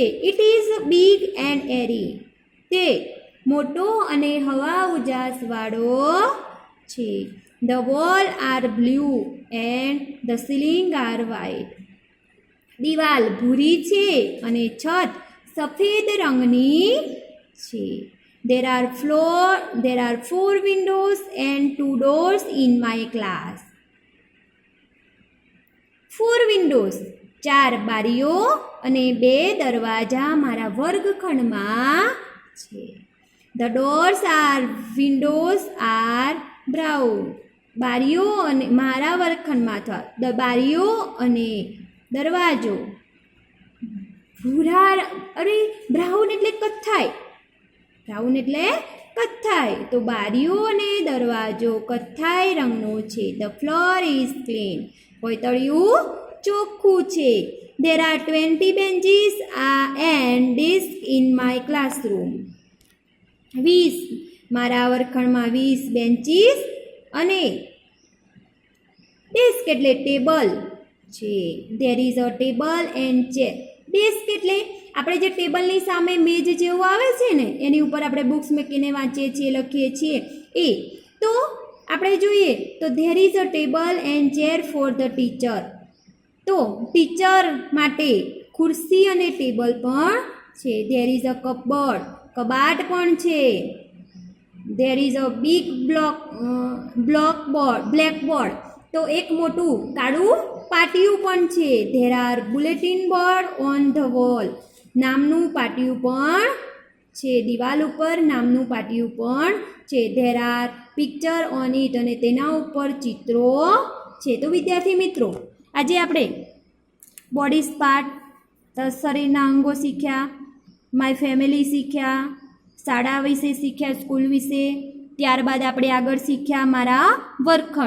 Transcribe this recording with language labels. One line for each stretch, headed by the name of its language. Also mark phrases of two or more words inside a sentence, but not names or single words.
English: It is big and airy.
Gujarati: તે મોટો અને હવા ઉજાસવાળો છે.
English: The wall are blue and the ceiling are white.
Gujarati: દિવાલ ભૂરી છે અને છત સફેદ રંગની છે.
English: There are 4 windows and 2 doors in my class. 4 windows
Gujarati: 4 બારીઓ અને 2 દરવાજા મારા વર્ગખંડમાં છે.
English: The doors are windows are brown.
Gujarati: બારીઓ અને મારા વર્ગખંડમાં અથવા બારીઓ અને દરવાજો ભૂરા, બ્રાઉન એટલે કથ્થાઈ, બ્રાઉન એટલે કથ્થાઈ, તો બારીઓ અને દરવાજો કથ્થાઈ રંગનો છે.
English: The floor is clean,
Gujarati: કોતળિયું ચોખ્ખું છે.
English: There are 20 benches and desks in my classroom.
Gujarati: 20 મારા વર્ગખંડમાં 20 બેન્ચીસ અને ડેસ્ક એટલે ટેબલ છે.
English: There is a table and chair.
Gujarati: ડેસ્ક એટલે આપણે જે ટેબલની સામે મેજ જેવું આવે છે ને એની ઉપર આપણે બુક્સ મૂકીને વાંચીએ છીએ, લખીએ છીએ એ. તો આપણે જોઈએ તો
English: there is a table and chair for the teacher.
Gujarati: તો ટીચર માટે ખુરશી અને ટેબલ પણ છે.
English: There is a cupboard,
Gujarati: કબાટ પણ છે.
English: There is a big blackboard,
Gujarati: તો એક મોટું કાળું પાટિયું પણ છે.
English: There are bulletin board on the wall,
Gujarati: નામનું પાટિયું પણ છે. દિવાલ ઉપર નામનું પાટિયું પણ છે.
English: There are picture on it,
Gujarati: અને તેના ઉપર ચિત્રો છે. તો વિદ્યાર્થી મિત્રો, આજે આપણે
English: bodies part,
Gujarati: શરીરના અંગો શીખ્યા,
English: my family
Gujarati: શીખ્યા, શાળા વિશે શીખ્યા, સ્કૂલ વિશે. ત્યારબાદ આપણે આગળ શીખ્યા મારા વર્ગખંડ.